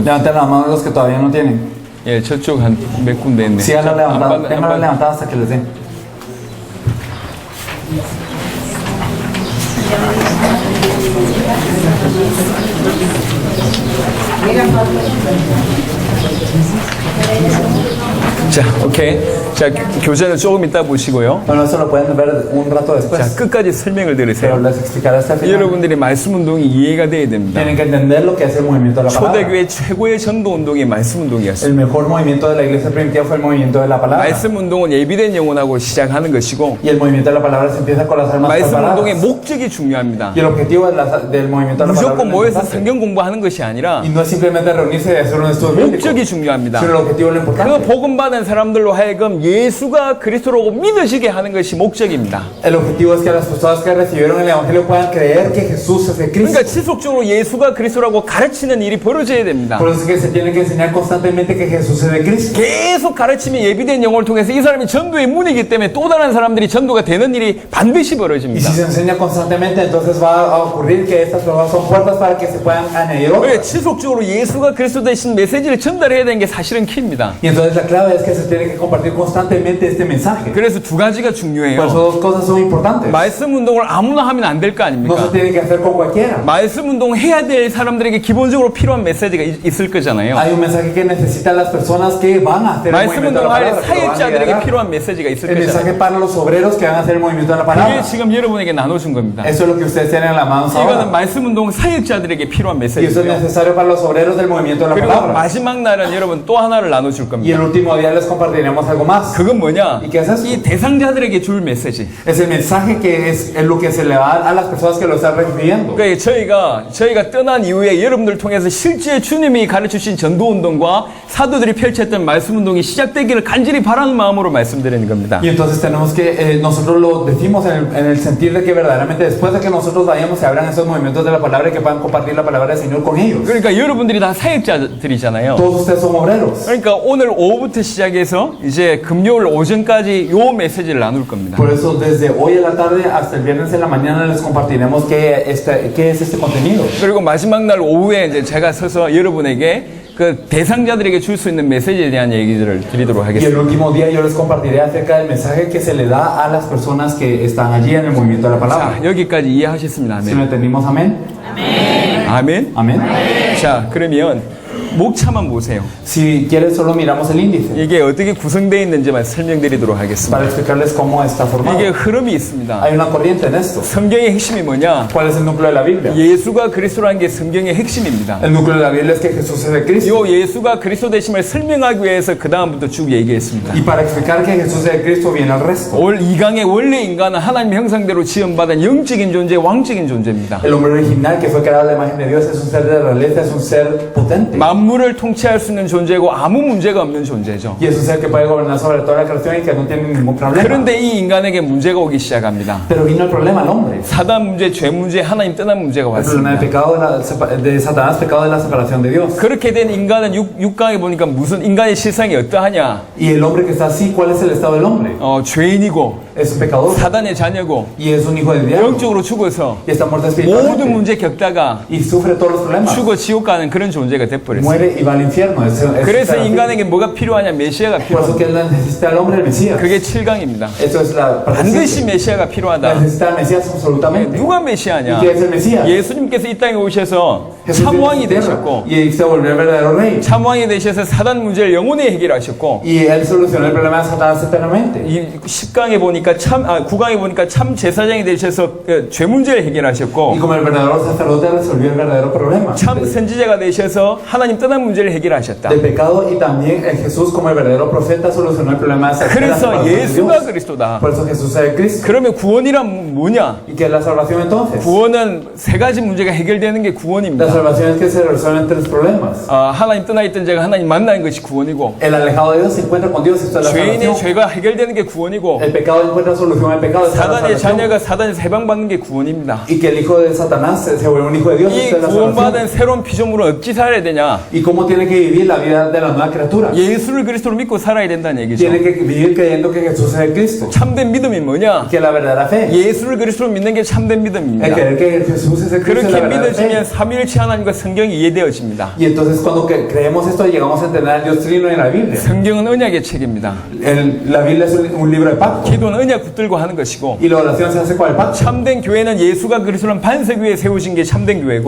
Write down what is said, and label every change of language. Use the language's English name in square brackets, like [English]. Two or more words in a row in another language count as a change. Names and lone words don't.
[Spanish] Levanten la mano los que todavía no tienen. [Korean] 예, 저쪽 한 몇 군데 있네. [Spanish] Síganla [Korean] 안 [Spanish] levantando, [Korean] 받- [Spanish] ténganla levantada hasta que les den. [Korean] 자, 오케이. 자, 교재는 조금 이따 보시고요. [Spanish] Bueno, eso lo pueden ver un rato [Korean] 자, [Spanish] después. [Korean] 끝까지 설명을 [Spanish] Pero [Korean] 드리세요. [Spanish] les explicaré hasta el final. [Korean] 여러분들이 말씀 운동이 이해가 돼야 됩니다. [Spanish] Tienen que entender lo que es el movimiento de la palabra. [Korean] 초대교회 최고의 전도 운동이 말씀 운동이었어요. [Spanish] El mejor movimiento de la iglesia primitiva fue el movimiento de la palabra. [Korean] 말씀 운동은 예비된 영혼하고 시작하는 것이고 [Spanish] Y el movimiento de la palabra se empieza con las almas [Korean] 말씀 운동의 [Spanish] preparadas. [Korean] 목적이 중요합니다. [Spanish] Y el objetivo del movimiento de la palabra [Korean] 무조건 모여서 [Spanish] es importante. [Korean] 성경 공부하는 것이 아니라 [Spanish] Y no es simplemente reunirse y hacer un estudio bíblico, [Korean] 목적이 중요합니다. [Spanish] sino el objetivo es lo [Korean] 그 [Spanish] importante. [Korean] 복음 받은 사람들로 하여금 예수가 그리스도라고 믿으시게 하는 것이 목적입니다. [Spanish] El objetivo es que las personas que recibieron el evangelio puedan creer que Jesús es el Cristo. [Korean] 그러니까 지속적으로 예수가 그리스도라고 가르치는 일이 벌어져야 됩니다. [Spanish] Por eso es que se tiene que enseñar constantemente que Jesús es el Cristo. [Korean] 계속 가르치면 예비된 영혼을 통해서 이 사람이 전도의 문이기 때문에 또 다른 사람들이 전도가 되는 일이 반드시 [Spanish] Y [Korean] 벌어집니다. [Spanish] si se enseña constantemente, entonces va a ocurrir que estas personas son puertas para que se puedan añadir [Korean] 왜 [Spanish] otras. [Korean] 지속적으로 예수가 그리스도 대신 메시지를 전달해야 되는 게 사실은 키입니다. [Spanish] Y entonces la clave es que se tiene que compartir constantemente este mensaje. [Korean] 그래서 두 가지가 [Spanish] Por eso [Korean] 중요해요. [Spanish] dos cosas son importantes. [Korean] 말씀 운동을 아무나 하면 안 될 거 [Spanish] No se [Korean] 아닙니까? [Spanish] tiene que hacer con cualquiera. [Korean] 말씀 운동 해야 될 사람들에게 기본적으로 필요한 메시지가 있을 거잖아요. [Spanish] Hay un mensaje que necesitan las personas que van a hacer el [Korean] 말씀 [Spanish] movimiento de la [Korean] 운동할 [Spanish] palabra. que lo van a [Korean] 사역자들에게 [Spanish] liderar. [Korean] 필요한 메시지가 있을 [Spanish] El mensaje [Korean] 거잖아요. [Spanish] para los obreros que van a hacer el movimiento de la [Korean] 그게 [Spanish] palabra. [Korean] 지금 여러분에게 나눠준 겁니다. [Spanish] Eso es lo que ustedes tienen en la mano [Korean] 이거는 [Spanish] ahora. [Korean] 말씀 운동 사역자들에게 필요한 [Spanish] Y eso es [Korean] 메시지고요. [Spanish] necesario para los obreros del movimiento de la [Korean] 그리고 [Spanish] palabra. [Korean] 마지막 날은 여러분 또 하나를 나눠줄 [Spanish] Y [Korean] 겁니다. [Spanish] el último día día les compartiremos algo más. [Korean] 그건 뭐냐? [Spanish] ¿Y qué es eso? [Korean] 이 대상자들에게 줄 메시지. [Spanish] Es el mensaje que es lo que se le va a las personas que lo están recibiendo. [Korean] 그러니까 저희가 떠난 이후에 여러분들 통해서 실제 주님이 가르치신 전도 운동과 사도들이 펼쳤던 말씀 운동이 시작되기를 간절히 바라는 마음으로 말씀드리는 겁니다. [Spanish] Y entonces tenemos que, nosotros lo decimos en el sentir de que verdaderamente después de que nosotros vayamos se abran esos movimientos de la palabra y que puedan compartir la palabra del Señor con ellos. [Korean] 그러니까 여러분들이 다 사역자들이잖아요. [Spanish] Todos ustedes son obreros. [Korean] 그러니까 오늘 오후부터 시작해서 이제 금요일 오전까지 요 메시지를 나눌 겁니다. [Spanish] Por eso desde hoy en la tarde hasta el viernes en la mañana les compartiremos qué es este contenido. [Korean] 그리고 마지막 날 오후에 이제 제가 서서 여러분에게 그 대상자들에게 줄 수 있는 메시지에 대한 얘기들을 드리도록 [Spanish] Y el [Korean] 하겠습니다. [Spanish] último día yo les compartiré acerca del mensaje que se le da a las personas que están allí en el movimiento de la palabra. [Korean] 자, 여기까지 이해하셨습니다. [Spanish] ¿Sí lo [Korean] 아멘. [Spanish] entendimos? Amén. [Korean] 아멘. [Spanish] Amén. [Korean] 자, 그러면 목차만 보세요. [Spanish] Si quieres solo miramos el índice [Korean] 이게 어떻게 구성되어 있는지만 설명드리도록 하겠습니다. [Spanish] para explicarles cómo está formado. [Korean] 이게 흐름이 있습니다. [Spanish] Hay una corriente en esto. [Korean] 성경의 핵심이 뭐냐? [Spanish] ¿Cuál es el núcleo de la Biblia? [Korean] 예수가 그리스도라는 게 성경의 핵심입니다. [Spanish] El núcleo de la Biblia es que Jesús es el Cristo. [Korean] 요 예수가 그리스도 되심을 설명하기 위해서 그 다음부터 쭉 얘기했습니다. [Spanish] Y para explicar que Jesús es el Cristo viene el resto. [Korean] 올 2강의 원래 인간은 하나님 형상대로 지음받은 영적인 존재, 왕적인 존재입니다. [Spanish] El hombre original que fue creado a la imagen de Dios es un ser de realeza, es un ser potente. [Korean] 만물을 통치할 수 있는 존재고 아무 문제가 없는 존재죠. [Spanish] Y es un ser que puede gobernar sobre toda la creación y que no tiene ningún problema. [Korean] 그런데 이 인간에게 문제가 오기 시작합니다. [Spanish] Pero vino el problema al hombre. [Korean] 사단 문제, 죄 문제, 하나님 떠난 문제가 [Spanish] El problema del [Korean] 왔습니다. [Spanish] pecado de Satanás, pecado de la separación de Dios. [Korean] 그렇게 된 인간은 6강에 보니까 무슨 인간의 실상이 어떠하냐? [Spanish] Y el hombre que está así, ¿cuál es el estado del hombre? [Korean] 죄인이고 [Spanish] Es un pecador [Korean] 사단의 자녀고 [Spanish] y es un hijo del diablo [Korean] 영적으로 죽어서 [Spanish] y está muerto [Korean] 모든 [Spanish] espiritualmente [Korean] 문제 겪다가 [Spanish] y sufre todos los problemas. [Korean] 죽어 지옥 가는 그런 존재가 돼버렸어요. [Spanish] Muere y va al infierno. [Korean] 그래서 인간에게 뭐가 필요하냐? 메시아가 [Spanish] Por eso [Korean] 필요합니다. [Spanish] que él necesita al hombre el Mesías. [Korean] 그게 7강입니다. [Spanish] Esto es la [Korean] 반드시 메시아가 필요하다. [Spanish] necesita al Mesías absolutamente. [Korean] 누가 [Spanish] ¿Y [Korean] 메시아냐? [Spanish] qué es el Mesías? [Korean] 예수님께서 이 땅에 오셔서 [Spanish] Jesús [Korean] 참왕이 [Spanish] vino a esta [Korean] 되셨고 [Spanish] tierra y se volvió el verdadero rey. [Korean] 참왕이 되셔서 사단 문제를 영원히 해결하셨고 [Spanish] Y él solucionó el problema de Satanás eternamente. [Korean] 이 10강에 보니까 9강에 보니까 참 제사장이 되셔서 죄 문제를 [Spanish] Y [Korean] 해결하셨고 [Spanish] como el verdadero sacerdote resolvió el verdadero problema [Korean] 참 선지자가 되셔서 하나님 떠난 문제를 해결하셨다. [Spanish] del pecado y también el Jesús como el verdadero profeta solucionó el problema de la [Korean] 그래서 [Spanish] separación de [Korean] 예수가 [Spanish] Dios. [Korean] 그리스도다. [Spanish] Por eso Jesús es el Cristo. [Korean] 그러면 구원이란 뭐냐? [Spanish] ¿Y qué es la salvación entonces? [Korean] 구원은 세 가지 문제가 해결되는 게 [Spanish] La [Korean] 구원입니다. [Spanish] salvación es que se resuelven tres problemas. [Korean] 하나님 떠나 있던 자가 하나님 만나는 것이 구원이고 [Spanish] El alejado de Dios se encuentra con Dios, esto es la [Korean] 죄인의 [Spanish] salvación. [Korean] 죄가 해결되는 게 구원이고 [Spanish] El pecado encuentra solución al pecado, esta es la [Korean] 사단의 [Spanish] salvación. [Korean] 자녀가 사단에서 해방받는 게 구원입니다. [Spanish] Y que el hijo de Satanás se vuelve un hijo de Dios, [Korean] 이 [Spanish] esta es la salvación. [Korean] 구원받은 새로운 피조물은 어찌 살아야 되냐? [Spanish] ¿Y cómo tiene que vivir la vida de la nueva criatura? [Korean] 예수를 그리스도로 믿고 살아야 된다는 얘기죠. [Spanish] Tiene que vivir creyendo que Jesús es el Cristo. [Korean] 참된 믿음이 뭐냐? [Spanish] Que la verdadera fe. [Korean] 예수를 그리스도로 믿는 게 참된 [Spanish] El [Korean] 믿음입니다. [Spanish] creer que Jesús es el Cristo es la [Korean] 그렇게 [Spanish] verdadera fe. [Korean] 믿어지면 삼위일체 하나님과 성경이 이해되어집니다. [Spanish] Y entonces cuando creemos esto llegamos a entender al Dios Trino en la Biblia. [Korean] 성경은 언약의 책입니다. [Spanish] La Biblia es un libro de pacto. [Korean] 기도는 언약 붙들고 하는 것이고 [Spanish] Y la oración se hace con el pacto. [Korean] 참된 교회는 예수가 그리스도는 반석 위에 세우신 게 참된 교회고